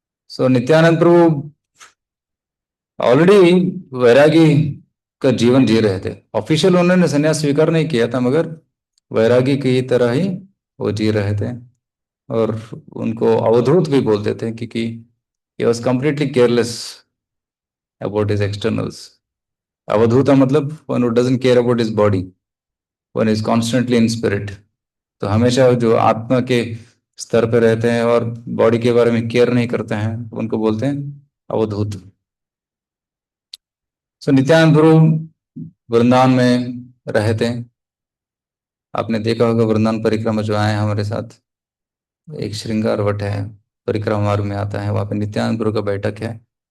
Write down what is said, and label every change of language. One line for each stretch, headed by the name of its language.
Hindi: सो नित्यानंद प्रभु already वैरागी का जीवन जी रहे थे। ऑफिशियल उन्होंने संन्यास स्वीकार नहीं किया था, मगर वैरागी की तरह ही वो जी रहे थे। और उनको अवधूत भी बोलते थे, क्योंकि
English: he was completely careless about his externals.
Hindi: अवधूता मतलब
English: one who doesn't care about his body, one is constantly in spirit।
Hindi: तो हमेशा जो आत्मा के स्तर पे रहते हैं और बॉडी के बारे में केयर नहीं करते हैं, उनको बोलते हैं अवधूत। सो नित्यानंद प्रभु वृंदावन में रहे थे। आपने देखा होगा वृंदावन परिक्रमा जो आए हैं हमारे साथ, एक श्रृंगार वट है, परिक्रमा मार्ग में आता है, वहाँ पे नित्यानंद प्रभु का बैठक है।